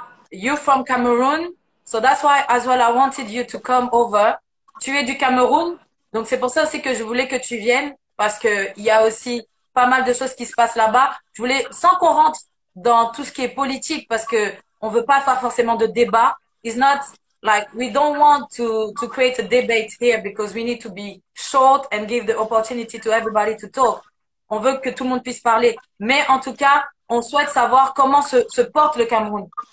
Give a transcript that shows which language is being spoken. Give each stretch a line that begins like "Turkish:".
English: You're from Cameroon. So that's why as well I wanted you to come over.
French: Tu es du Cameroun. Donc c'est pour ça aussi que je voulais que tu viennes, parce que il y a aussi pas mal de choses qui se passent là-bas. Je voulais, sans qu'on rentre dans tout ce qui est politique, parce que on veut pas faire forcément de débat.
English: It's not like we don't want to create a debate here, because we need to be short and give the opportunity to everybody to talk.
French: On veut que tout le monde puisse parler. Mais en tout cas, on souhaite savoir comment se porte le Cameroun.